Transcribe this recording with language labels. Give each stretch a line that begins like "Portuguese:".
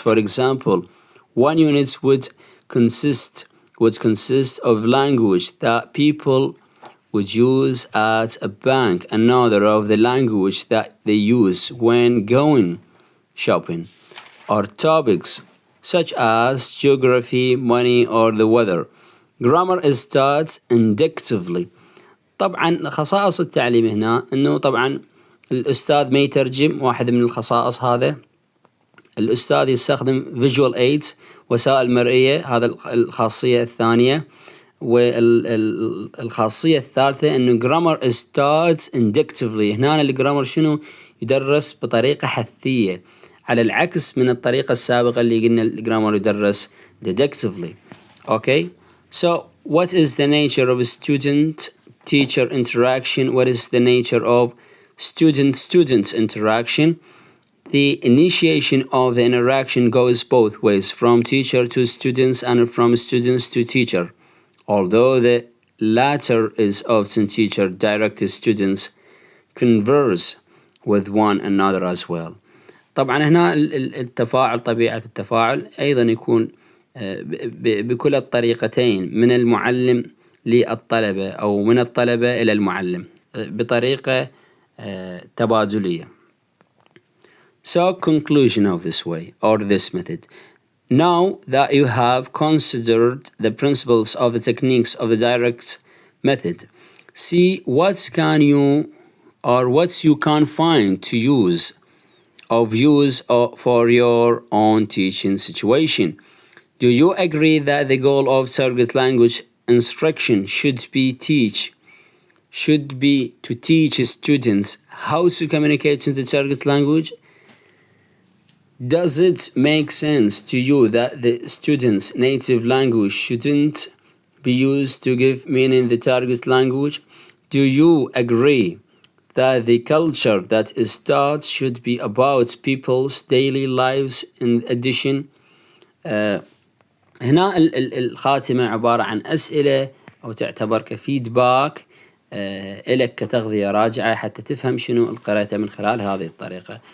English: For example, one unit would consist of language that people would use at a bank, another of the language that they use when going shopping, or topics such as geography, money, or the weather. Grammar is taught inductively.
Arabic: طبعا خصائص التعليم هنا انه طبعا الاستاذ ما يترجم، واحد من الخصائص هذا. الاستاذ يستخدم visual aids، وسائل مرئية، هذا الخاصية الثانية. والخاصية الثالثة انه
English: grammar is taught inductively.
Arabic: هنا الجرامر شنو؟ يدرس بطريقة حثية، على العكس من الطريقة السابقة اللي قلنا الجرامر يدرس deductively.
English: Okay, so what is the nature of student-teacher interaction? What is the nature of student-student interaction? The initiation of the interaction goes both ways, from teacher to students and from students to teacher. Although the latter is often teacher directed, students converse with one another as well.
Arabic: طبعا هنا التفاعل، طبيعة التفاعل أيضا يكون بكل الطريقتين، من المعلم للطلبة أو من الطلبة إلى المعلم، بطريقة تبادلية.
English: So conclusion of this way or this method. Now that you have considered the principles of the techniques of the direct method, see what you can find to use for your own teaching situation. Do you agree that the goal of target language instruction should be to teach students how to communicate in the target language? Does it make sense to you that the students' native language shouldn't be used to give meaning the target language? Do you agree that the culture that is taught should be about people's daily lives in addition?
Arabic: هنا الخاتمة عبارة عن أسئلة أو تعتبر كفيدباك إلك كتغذية راجعة حتى تفهم شنو القرأته من خلال هذه الطريقة.